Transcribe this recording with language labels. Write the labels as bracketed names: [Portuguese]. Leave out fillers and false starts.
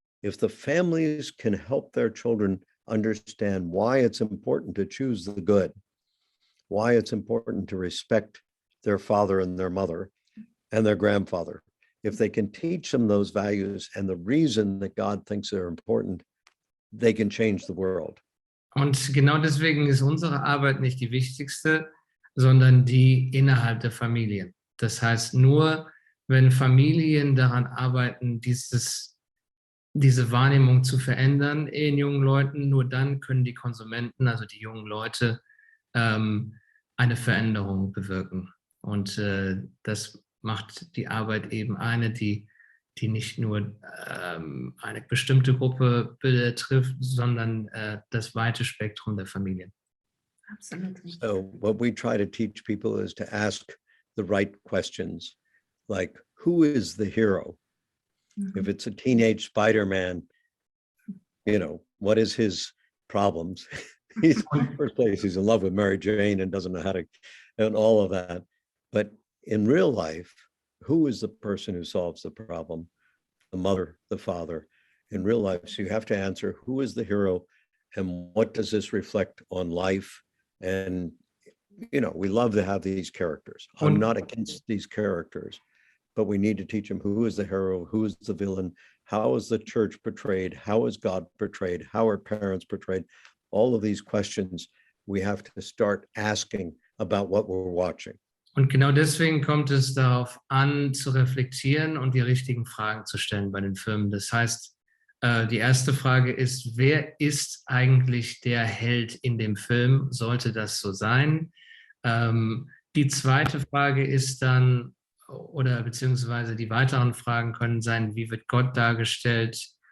[English] If the families can help their children understand why it's important to choose the good, why it's important to respect their father and their mother and their grandfather, if they can teach them those values and the reason that God thinks they're important, they can change the world. [German] Und genau deswegen ist unsere Arbeit nicht die wichtigste, sondern die innerhalb der Familien. Das heißt, nur wenn Familien daran arbeiten, diese Wahrnehmung zu verändern in jungen Leuten, nur dann können die Konsumenten, also die jungen Leute, eine Veränderung bewirken. Und das macht die Arbeit eben eine, die die nicht nur eine bestimmte Gruppe betrifft, sondern das weite Spektrum der Familien. [English] Absolutely. So what we try to teach people is to ask the right questions, like, who is the hero? If it's a teenage Spider-Man, you know, what is his problems? He's first place, he's in love with Mary Jane and doesn't know how to, and all of that. But in real life, who is the person who solves the problem? The mother, the father. In real life, so you have to answer, who is the hero and what does this reflect on life? And, you know, we love to have these characters. I'm not against these characters, but we need to teach them who is the hero, who is the villain, how is the church portrayed, how is God portrayed, how are parents portrayed? All of these questions we have to start asking about what we're watching. [German] Und genau deswegen kommt es darauf an, zu reflektieren und die richtigen Fragen zu stellen bei den Filmen. Das heißt, die erste Frage ist, wer ist eigentlich der Held in dem Film? Sollte das so sein? Die zweite Frage ist dann, oder beziehungsweise die weiteren Fragen können sein, wie wird Gott dargestellt?